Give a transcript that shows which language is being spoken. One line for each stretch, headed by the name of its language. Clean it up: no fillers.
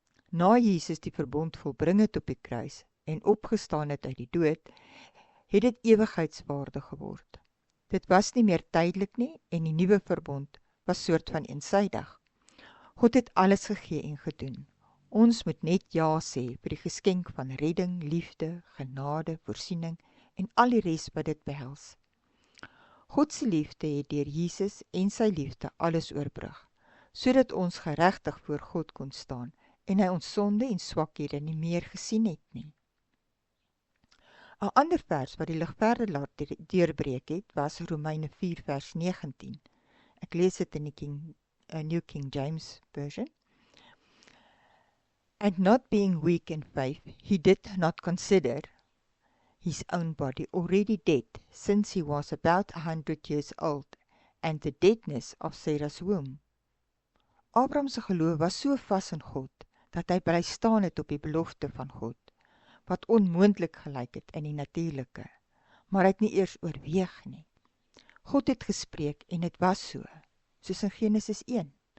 Afrikaans: Na Jesus die verbond volbring het op die kruis en opgestaan het uit die dood, het dit ewigheidswaardig geword. Dit was nie meer tydelik nie en die nuwe verbond was soort van eensydig. God het alles gegee en gedoen. Ons moet net ja sê vir die geskenk van redding, liefde, genade, voorsiening en al die res wat dit behels. God se liefde het deur Jesus en sy liefde alles oorbrug, sodat ons geregtig voor God kon staan en hy ons sonde en swakhede nie meer gesien het nie. 'n ander vers wat die lig verder laat deurbreek het, was Romeine 4 vers 19. Ek lees dit in die New King James Version.
English: And not being weak in faith, he did not consider his own body already dead, since he was about 100 years old, and the deadness of Sarah's womb.
Afrikaans: Abraham se geloof was so vas in God, dat hy bly staan het op die belofte van God, wat onmoontlik gelyk het in die natuurlike, maar hy het nie eers oorweeg nie. God het gespreek en dit was so, soos in Genesis 1.